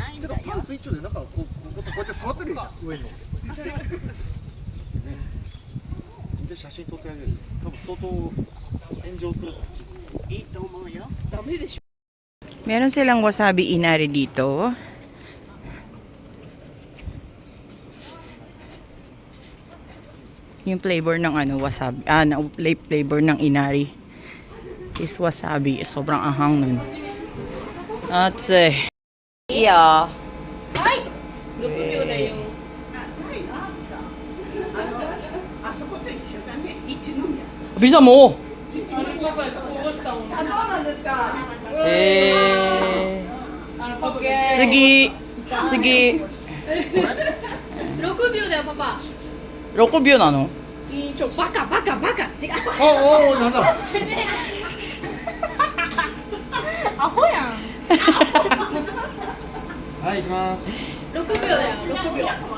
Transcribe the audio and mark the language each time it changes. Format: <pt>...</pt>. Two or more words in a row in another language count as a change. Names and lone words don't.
<ja>どパンツ一丁でなんかこうこうやって座ってるよ上に乗ってねで写真撮ってあげる多分相当炎上するからいいと思うよダメでしょ</ja> <tl>Meron silang wasabi inari dito. Yung flavor ng ano, wasabi. Flavor ng inari is wasabi. Sobrang ahang nun. At iya. Bisa mo! Sige. Sige.</tl> <ja>6秒だよパパ 6秒なのバカバカバカ違うおおなんだアホやんはい行きます 6秒だよ6秒</ja>